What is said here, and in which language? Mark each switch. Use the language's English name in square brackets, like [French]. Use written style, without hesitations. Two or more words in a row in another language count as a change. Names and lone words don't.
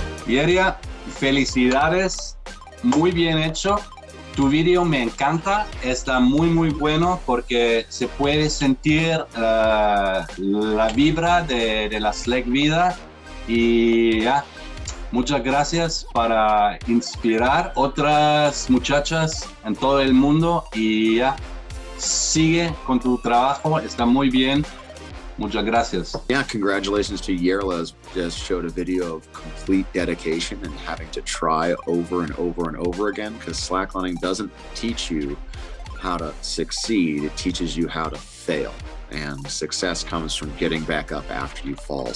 [Spanish] Llerlia, felicidades, muy bien hecho. Tu video me encanta, está muy bueno porque se puede sentir la vibra de la Slack vida y ya, muchas gracias para inspirar otras muchachas en todo el mundo y ya, sigue con tu trabajo, está muy bien. Muchas gracias. [English] Yeah, congratulations to Llerlia. Just showed a video of complete dedication and having to try over and over and over again, because slacklining doesn't teach you how to succeed, it teaches you how to fail. And success comes from getting back up after you fall.